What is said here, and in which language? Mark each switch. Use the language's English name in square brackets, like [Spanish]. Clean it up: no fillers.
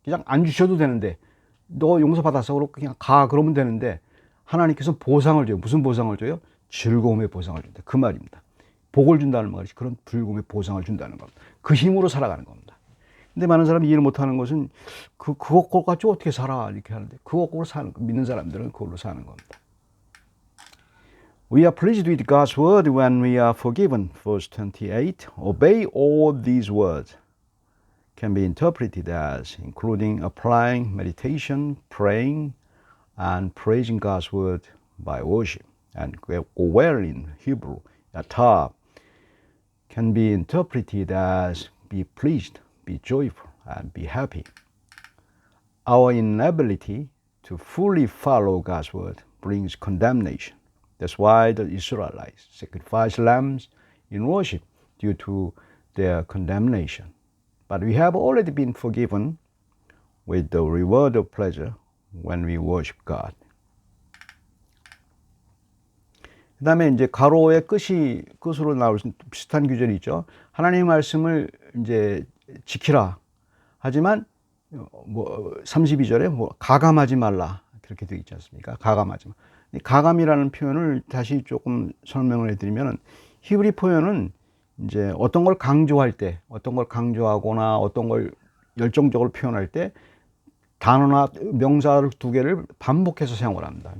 [Korean] 그냥 안 주셔도 되는데, 너 용서받았어 그러고 그냥 가 그러면 되는데, 하나님께서 보상을 줘요. 무슨 보상을 줘요? 즐거움의 보상을 준다. 그 말입니다. 복을 준다는 말이 그런 즐거움의 보상을 준다는 겁니다. 그 힘으로 살아가는 겁니다. 근데 많은 사람이 이해를 못하는 것은 그것 가지고 어떻게 살아 이렇게 하는데, 그것으로 사는, 믿는 사람들은 그걸로 사는 겁니다. [English] We are pleased with God's word when we are forgiven. Verse 28. Obey all these words. Can be interpreted as including applying meditation, praying, and praising God's word by worship. And well in Hebrew, yata can be interpreted as be pleased, be joyful, and be happy. Our inability to fully follow God's word brings condemnation. That's why the Israelites sacrificed lambs in worship due to their condemnation. But we have already been forgiven with the reward of pleasure when we worship God. [Korean] 그 다음에 이제 가로의 끝으로 나올 비슷한 규절이 있죠. 하나님의 말씀을 이제 지키라. 하지만 32절에 가감하지 말라. 그렇게 되어 있지 않습니까? 가감하지 마. 가감이라는 표현을 다시 조금 설명을 해드리면, 히브리 표현은 이제 어떤 걸 강조할 때, 어떤 걸 강조하거나 어떤 걸 열정적으로 표현할 때 단어나 명사를 두 개를 반복해서 사용을 합니다.